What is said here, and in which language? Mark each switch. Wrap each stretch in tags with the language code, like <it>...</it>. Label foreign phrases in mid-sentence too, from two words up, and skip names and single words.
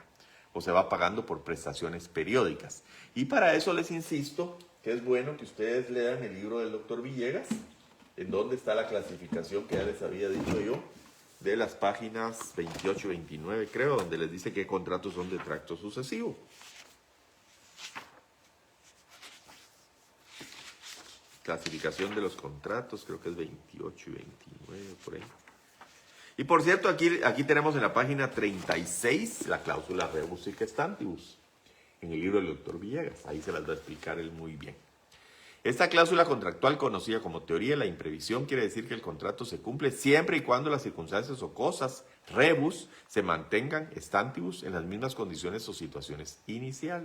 <es>O se va pagando por prestaciones periódicas. Y para eso les insisto que es bueno que ustedes lean el libro del doctor Villegas, en donde está la clasificación que ya les había dicho yo, de las páginas 28 y 29, creo, donde les dice qué contratos son de tracto sucesivo. Clasificación de los contratos, creo que es 28 y 29, por ahí. Y por cierto, aquí tenemos en la página 36 la cláusula</es> <la>rebus sic stantibus,</la> <es>en el libro del doctor Villegas. Ahí se las va a explicar él muy bien. Esta cláusula contractual, conocida como teoría de la imprevisión, quiere decir que el contrato se cumple siempre y cuando las circunstancias o cosas rebus se mantengan stantibus en las mismas condiciones o situaciones iniciales.</es>